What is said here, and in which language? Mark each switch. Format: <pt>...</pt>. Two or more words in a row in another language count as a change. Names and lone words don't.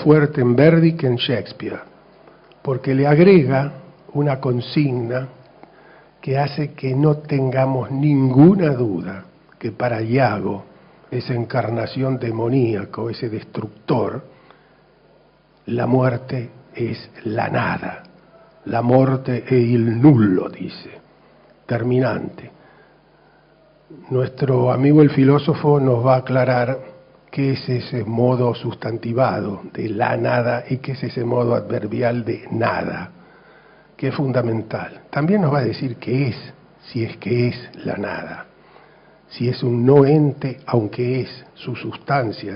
<es>fuerte en Verdi que en Shakespeare, porque le agrega una consigna que hace que no tengamos ninguna duda que para Iago, esa encarnación demoníaca, ese destructor, la muerte es la nada, la muerte</es> <it>è il nullo,</it> <es>dice, terminante. Nuestro amigo el filósofo nos va a aclarar qué es ese modo sustantivado de la nada y qué es ese modo adverbial de nada, que es fundamental. También nos va a decir qué es, si es que es la nada, si es un no ente, aunque es su sustancia.</es>